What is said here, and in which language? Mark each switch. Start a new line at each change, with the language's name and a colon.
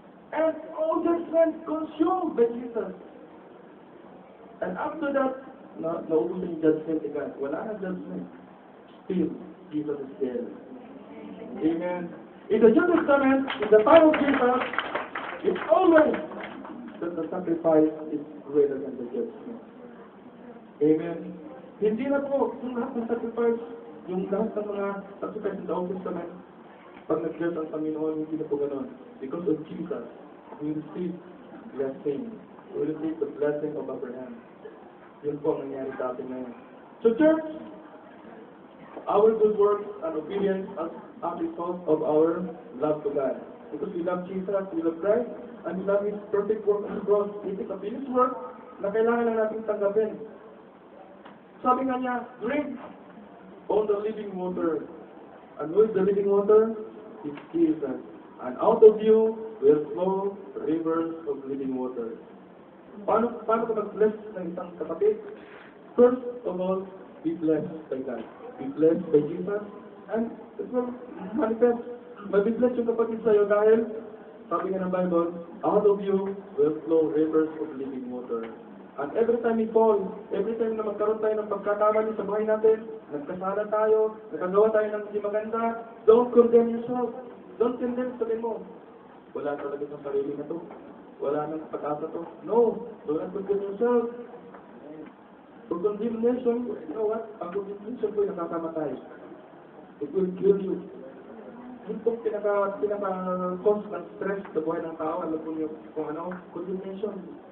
English: And all judgment consumed by Jesus. And after that,
Filipino: naubos yung
English: judgment again.
Filipino: Wala na judgment.
English: Still, Jesus is there. Amen. In the New Testament, in the time of Jesus, it's always that the sacrifice is greater than the judgment. Amen.
Filipino: Hindi na po yung lahat ng sacrifice, yung lahat ng mga sacrifice
English: in the Old Testament,
Filipino: pag nag-judge ang Panginoon, hindi na po ganun.
English: Because of Jesus, we receive blessing. We receive the blessing of Abraham.
Filipino: Yun po ang nangyari sa atin ngayon.
English: So church, our good works and obedience are because of our love to God. Because we love Jesus, we love Christ, and we love His perfect work on the cross. It is a finished work
Filipino: na kailangan lang natin tanggapin. Sabi nga niya,
English: drink on the living water. And who is the living water? It's Jesus. And out of you will flow rivers of living water.
Filipino: Paano ka mag-bless ng isang kapatid?
English: First of all, be blessed by God. Be blessed by Jesus. And it will manifest.
Filipino: Mag-bless yung kapatid sa'yo dahil, sabi nga ng Bible,
English: out of you will flow rivers of living water. And every time we fall, every time
Filipino: na magkaroon tayo ng pagkakamali sa buhay natin, nagkasala tayo, nakagawa tayo ng hindi maganda,
English: don't condemn yourself. Don't condemn
Filipino: sa mo. Wala talaga sa sarili na to. Wala nang pag-asa to.
English: No, don't condemn yourself. For condemnation, you know what?
Filipino: Ang condemnation ko nakakamatay.
English: It will kill you.
Filipino: Yung pong pinaka-cause ng stress sa buhay ng tao, alam po niyo kung ano, condemnation.